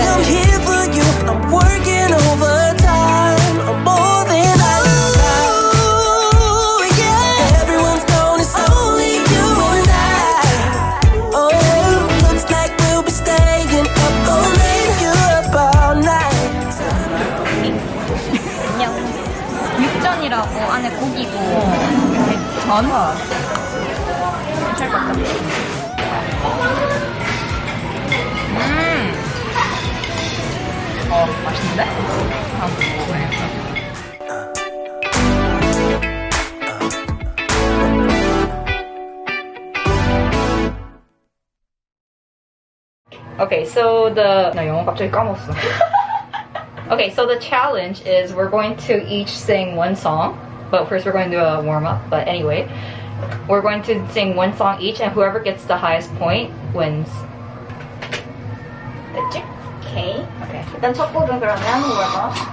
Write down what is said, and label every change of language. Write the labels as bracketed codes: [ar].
[en] I'm here for you. I'm working overtime. I'm more than I desire. Oh, yeah. Everyone's known it's only you and I. Oh, yeah. Looks like we'll be staying up all night. You're up all night. [ko] 안녕. 육전이라고 안에 고기고 전. 잘 먹다. 맛있는데? 한번 먹어봐야겠다. [en] Okay, so [ko] 나 영어 갑자기 까먹었어. [en] Okay, so the challenge is we're going to each sing one song, but first we're going to do a warm-up. But anyway, we're going to sing one song each, and whoever gets the highest point wins. [ko] 됐지? 오케이. 일단 첫 곡은 그러면 뭐야?